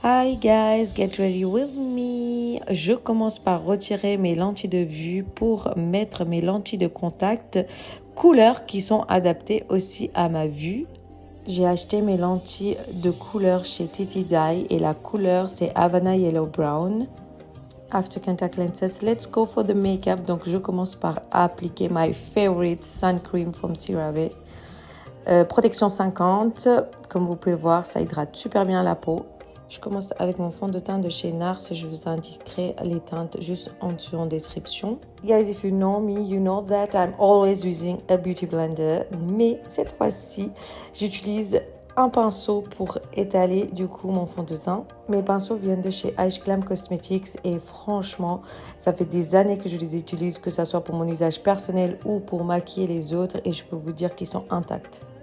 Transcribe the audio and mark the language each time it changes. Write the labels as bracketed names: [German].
[English] Hi guys, get ready with me. [French] Je commence par retirer mes lentilles de vue pour mettre mes lentilles de contact couleurs qui sont adaptées aussi à ma vue. J'ai acheté mes lentilles de couleur chez Titi Dye et la couleur c'est Havana Yellow Brown. [English] After contact lenses, let's go for the makeup. [French] Donc je commence par appliquer [English] my favorite sun cream from CeraVe. [French] Protection 50, comme vous pouvez voir, ça hydrate super bien la peau. Je commence avec mon fond de teint de chez NARS. Je vous indiquerai les teintes juste en dessous en description. [English] Guys, if you know me, you know that I'm always using a beauty blender. [French] Mais cette fois-ci, j'utilise un pinceau pour étaler du coup mon fond de teint. Mes pinceaux viennent de chez Ice Glam Cosmetics et franchement, ça fait des années que je les utilise, que ce soit pour mon usage personnel ou pour maquiller les autres, et je peux vous dire qu'ils sont intacts.